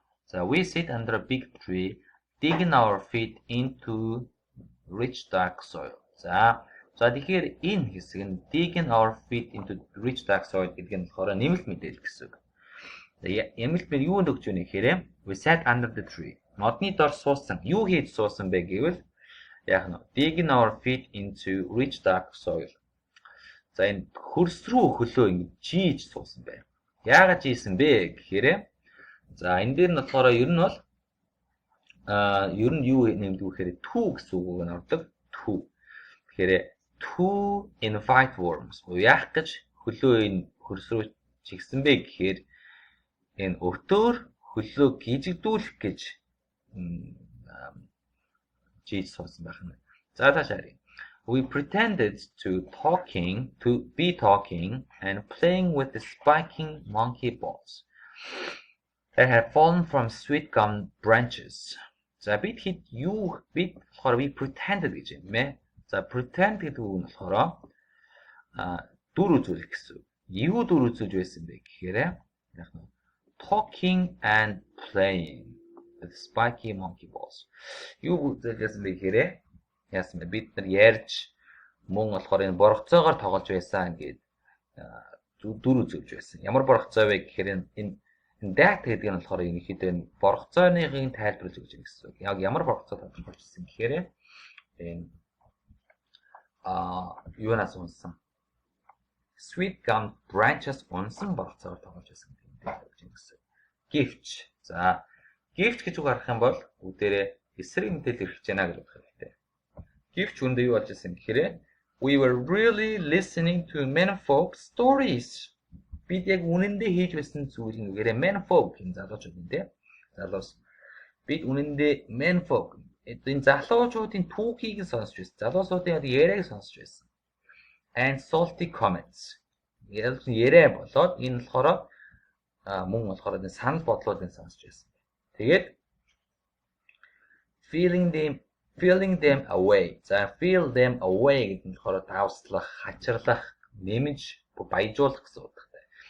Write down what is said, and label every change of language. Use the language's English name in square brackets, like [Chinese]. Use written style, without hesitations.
[English] So we sit under a big tree, digging our feet into rich dark soil. [Mongolian] За тэгэхээр энэ хэсэг нь [English] digging our feet into rich dark soil [Mongolian] гэдэг нь болохоор нэмэлт мэдээлэл гэсэн үг. Нэмэлт мэдээлэл юунд өгч байна гэхээр [English] we sat under the tree. [Mongolian] Модны дор суусан. Юу хийж суусан бэ гэвэл яг нь [English] digging our feet into rich dark soil. [Mongolian] За энэ хөрс рүү хөлөө ингэ жийж суусан байна. Яагаад жийсэн бэ гэхээр за энэ дээр нь болохоор ер нь бол ер нь юу нэмдэг гэхээр to гэсэн үг нь ордог. [English] To. [Mongolian] Тэгэхээр [English] to invite worms. [Mongolian] Яах гэж хөлөө энэ хөрс рүү чигсэн бэ гэхээр энэ өтөөр хөлөө гижигдүүлэх гэж жийж суусан байх нь. За таашаа харъя. [English] We pretended to be talking and playing with the spiking monkey balls that had fallen from sweet gum branches. [Mongolian] За бид болохоор we pretended гэж юм ээ. За pretend гэдэг үг нь болохоор дүр үзүүлэх гэсэн. Юу дүр үзүүлж байсан бэ гэхээр яг нь [English] talking and playing with spiky monkey balls. [Mongolian] Юу үзүүлсэн бэ гэхээр яасан бэ? Бид нар ярьж мөн болохоор энэ боргоцоогоор тоглож байсан гэдэг дүр үзүүлж байсан. Ямар боргоцоо вэ гэхээр энэ that гэдэг нь болохоор ерөнхийдөө боргоцооныхын тайлбарлаж өгч байгаа гэсэн үг. Яг ямар боргоцоо тодорхойлж ирсэн гэхээр энэ юунаас унсан? [English] Sweet gum branches [Mongolian] унсан боргоцоогоор тоглож байсан гэсэн. Гэвч за гэвч гэж үг харах юм бол бүгдээрээ эсрэг мэдээлэл ирж байна гэж бодох хэрэгтэй. Гэвч үндэ юу болж ирсэн гэхээр [English] we were really listening to men folk stories. [Mongolian] Бид яг үнэндээ хийж байсан зүйл нь үгээр men folk юм залуучууд юм те. Залуус бид үнэндээ men folk энэ залуучуудын түүхийг сонсч байсан. Залуусуудын яриаг сонсч байсан. [English] And salty comments. [Mongolian] Яриа болоод энэ болохоор мөн болохоор энэ санал бодлоодыг сонсч байсан. Тэгээд [English] feeling them away. [Mongolian] За [English] feel them away [Mongolian] гэдэг нь болохоор давслах, хачирлах, нэмж баяжуулах гэсэн утгатай.